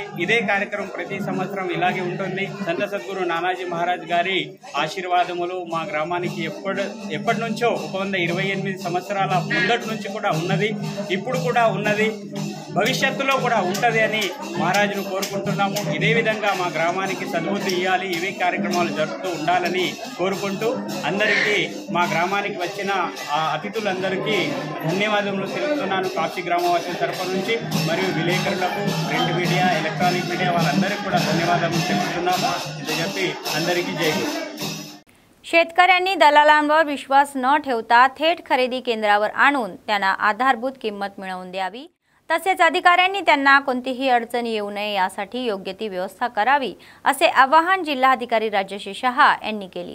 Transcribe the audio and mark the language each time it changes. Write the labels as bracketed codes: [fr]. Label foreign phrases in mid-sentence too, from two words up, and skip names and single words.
[te] ఇదే కార్యక్రమం ప్రతి సంవత్సరం ఇలాగే ఉంటుంది। సంత సద్గురు నానాజీ మహారాజ్ గారి ఆశీర్వాదములు మా గ్రామానికి ఎప్పటి నుంచో 128 సంవత్సరాల ముందటి నుంచి కూడా ఉన్నది, ఇప్పుడు కూడా ఉన్నది, భవిష్యత్తులో కూడా ఉంటుంది అని మహారాజును కోరుకుంటున్నాము। ఇదే విధంగా మా గ్రామానికి సద్బుద్ధి ఇవ్వాలి, ఇవే కార్యక్రమాలు జరుపుతూ ఉండాలని కోరుకుంటూ అందరికీ మా గ్రామానికి వచ్చిన అతిథులందరికీ ధన్యవాదములు తెలుపుతున్నాను కాప్సీ గ్రామవాసుల తరపు నుంచి మరియు విలేకరులకు, [en] print media, electronic media [te] वाल्यांदरिकी కూడా ధన్యవాదాలు తెలుపుతున్నాము। [hi] ఇది చెప్పి అందరికీ जय हिंद। [mr] शेतकऱ्यांनी दलालांवर विश्वास न ठेवता थेट खरेदी केंद्रावर आणून त्यांना आधारभूत किंमत मिळवून द्यावी, तसेच अधिकाऱ्यांनी त्यांना कोणतीही अडचण येऊ नये यासाठी योग्य ती व्यवस्था करावी असे आवाहन जिल्हाधिकारी राजश्री शहा यांनी केले।